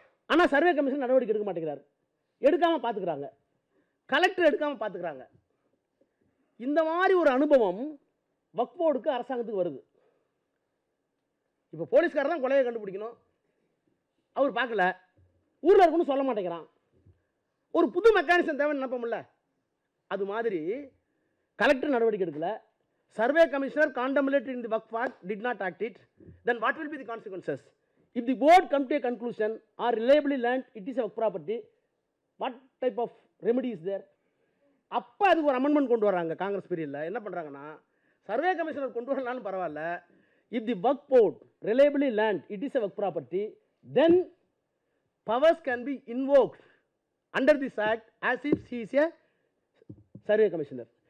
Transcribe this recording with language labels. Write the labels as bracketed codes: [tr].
[ta] ஆனால் survey commission நடவடிக்கை எடுக்க மாட்டேங்கிறார், எடுக்காமல் பார்த்துக்கிறாங்க, கலெக்டர் எடுக்காமல் பார்த்துக்கிறாங்க. இந்த மாதிரி ஒரு அனுபவம் வக்ஃப் போர்டுக்கு அரசாங்கத்துக்கு வருது. இப்போ போலீஸ்காரர் தான் கொலையை கண்டுபிடிக்கணும், அவர் பார்க்கல, ஊரில் இருக்குன்னு சொல்ல மாட்டேங்கிறான். ஒரு புது மெக்கானிசம் தேவைன்னு நினைப்போம்ல, அது மாதிரி கலெக்டர் நடவடிக்கை எடுக்கல, survey commissioner [en] contemplated in the Waqf Act did not act it, then what will be the consequences? If the board come to a conclusion or reliably learned it is a Waqf property, what type of remedy is there? [ta] அப்போ அதுக்கு ஒரு amendment கொண்டு வராங்க காங்கிரஸ் பீரியடில். என்ன பண்ணுறாங்கன்னா, survey commissioner கொண்டு வரலான்னு பரவாயில்ல, [en] If the Waqf board reliably land it is a Waqf property, then powers can be invoked under this act as if he is a survey commissioner.